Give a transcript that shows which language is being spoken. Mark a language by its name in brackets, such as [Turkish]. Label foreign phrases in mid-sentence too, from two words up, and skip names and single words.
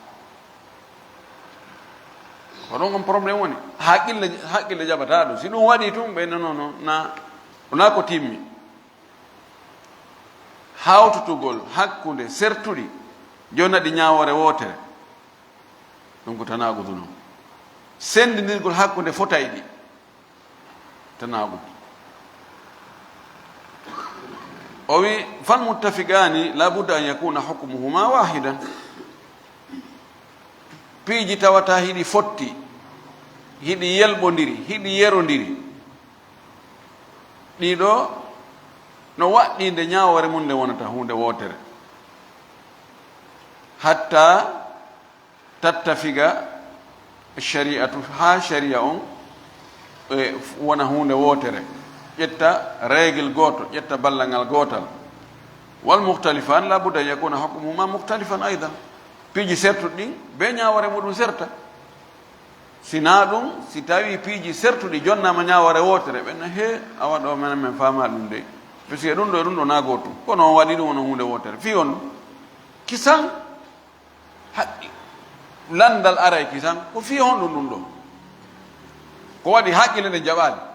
[Fula] ko ɗon on probléme woni haqqille jaɓata ɗum si ɗum waɗi tum ɓe nonono na ko timmi hawtutugol hakkude sertuɗi joni ɗi ñawore wotere ɗum ko tanagudu noon sendidirgol hakkude fotay ɗi tanagudu o wi [Arabic] فالمتفقان لا بد أن يكون حكمهما واحدا [Fula] piiji tawata hiɗi fotti hiɗi yelɓodiri hiɗi yerodiri ɗiɗo no waɗɗinde ñawore mum nde wonata hunde wotere [Arabic] حتى تتفق الشريعة [Fula] ha sharia on wona hunde wotere ƴetta règle goto ƴetta ballangal gotal [Arabic] والمختلفان لا بد يكون حكمهما مختلفا أيضا [Fula] piiji sertuɗi ɗin be ñawore muɗum serta sina ɗum si tawi piiji sertuɗi jonnama ñawore wotere ɓenna he a waɗo menen men fama ɗum de puisque ɗum ɗo e ɗum ɗo na gotum kono on waɗi ɗum wono hunde wotere fi on kisan landal aray kisan ko fi on ɗum ɗo ko waɗi haqqille ɗen jaɓali